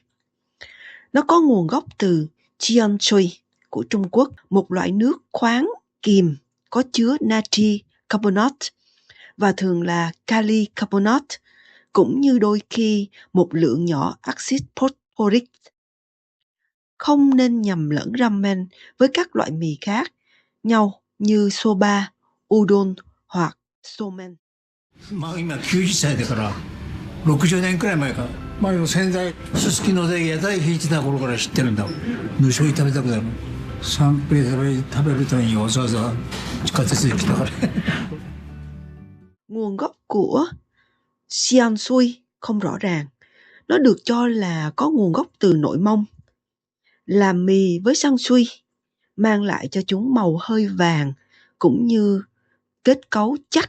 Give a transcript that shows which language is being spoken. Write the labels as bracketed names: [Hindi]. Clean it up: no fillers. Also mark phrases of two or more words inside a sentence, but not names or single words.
[Vietnamese] Nó có nguồn gốc từ Jianshui của Trung Quốc, một loại nước khoáng kiềm có chứa natri carbonate và thường là kali carbonate, cũng như đôi khi một lượng nhỏ axit phosphoric. Không nên nhầm lẫn ramen với các loại mì khác nhau như soba, udon hoặc somen. [Japanese] まあ今90歳だから60年くらい前か前の洗剤すすきので屋台引いてた頃から知ってるんだ。無性炒めたくなる。三平食べるためにわざわざ地下鉄で来たから。 [Vietnamese] Nguồn gốc của xiang sui không rõ ràng. Nó được cho là có nguồn gốc từ nội Mông. Làm mì với xiang sui mang lại cho chúng màu hơi vàng cũng như kết cấu chắc.